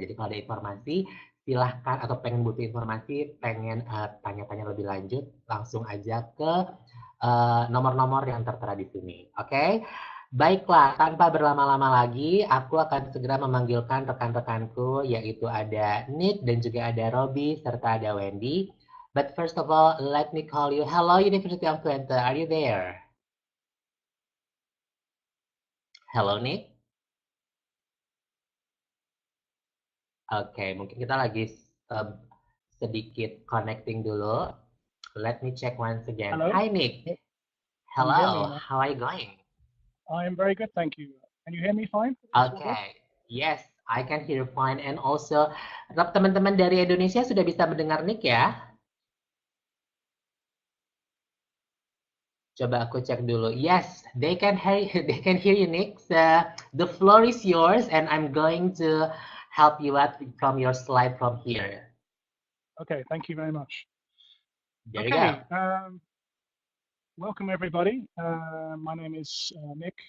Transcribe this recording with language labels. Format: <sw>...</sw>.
<id>Jadi kalau ada informasi, silahkan atau pengen butuh informasi, pengen tanya-tanya lebih lanjut, langsung aja ke nomor-nomor yang tertera di sini. Oke, baiklah, tanpa berlama-lama lagi, aku akan segera memanggilkan rekan-rekanku, yaitu ada Nick dan juga ada Robby serta ada Wendy.</id> <en>But first of all, let me call you. Hello, University of Twente. Are you there? Hello, Nick.</en> <id>Oke, mungkin kita lagi uh, sedikit connecting dulu.</id> <en>Let me check once again. Hello, Hi, Nick. can you hear me Hello, now? how are you going? I am very good, thank you. Can you hear me fine? All good? Okay, yes, I can hear you fine. And also,</en> <id>teman-teman dari Indonesia sudah bisa mendengar Nick ya? Coba aku cek dulu.</id> <en>Yes, they can hear they can hear you, Nick. So, the floor is yours, and I'm going to help you out from your slide from here. Okay, thank you very much. There you go. Okay, welcome everybody. My name is Nick.</en>